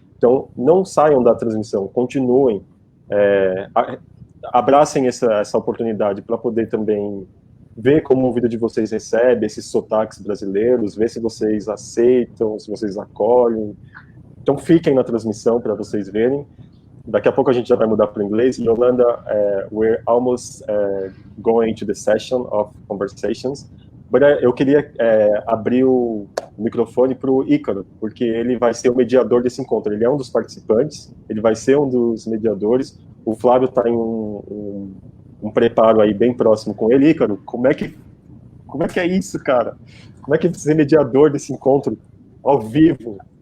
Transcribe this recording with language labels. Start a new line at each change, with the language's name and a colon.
Portuguese: Então, não saiam da transmissão, continuem, abracem essa oportunidade para poder também ver como a vida de vocês recebe esses sotaques brasileiros, ver se vocês aceitam, se vocês acolhem. Então, fiquem na transmissão para vocês verem. Daqui a pouco a gente já vai mudar para o inglês.
English: Yolanda, we're almost going to the session of conversations.
Portuguese: But eu queria abrir o microfone para o Ícaro, porque ele vai ser o mediador desse encontro. Ele é um dos participantes, ele vai ser um dos mediadores. O Flávio está em um preparo aí bem próximo com ele. Ícaro, como é que é isso, cara? Como é que é ser mediador desse encontro ao vivo?